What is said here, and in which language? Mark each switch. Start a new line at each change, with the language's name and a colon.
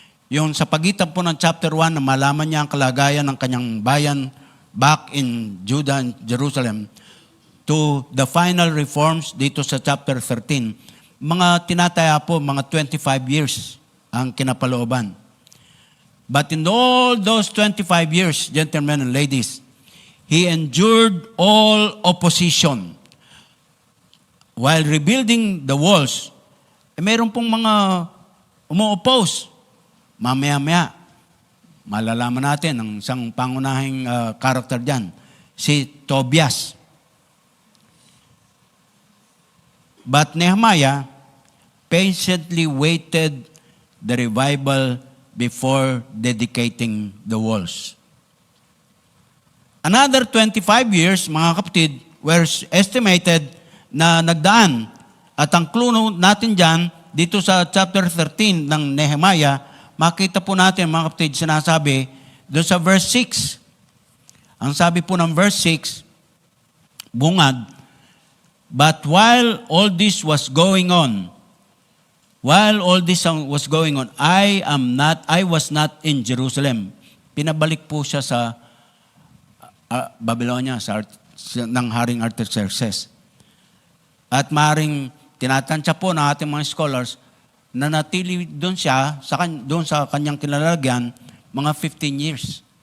Filipino: Yung sa pagitan po ng chapter 1 na malaman niya ang kalagayan ng kanyang bayan
English: back in Judah and Jerusalem to the final reforms
Filipino: dito sa chapter 13. Mga tinataya po, mga 25 years ang kinapalooban.
English: But in all those 25 years, gentlemen and ladies, he endured all opposition. While rebuilding the walls,
Filipino: mayroon pong mga umu-oppose. Mamaya-maya, malalaman natin ang isang pangunahing karakter dyan, si Tobias.
English: But Nehemiah patiently waited the revival before dedicating the walls. Another 25 years,
Filipino: mga kapatid,
English: were estimated
Filipino: na nagdaan. At ang clue natin dyan, dito sa chapter 13 ng Nehemiah, makita po natin, mga kapatid, sinasabi, doon sa verse 6. Ang sabi po ng verse 6, bungad,
English: but while all this was going on, I was not in Jerusalem.
Filipino: Pinabalik po siya sa Babylonia, ng Haring Artaxerxes. At maring tinatansya po ng ating mga scholars na natili doon siya, doon sa kanyang kinalalagyan, mga 15 years.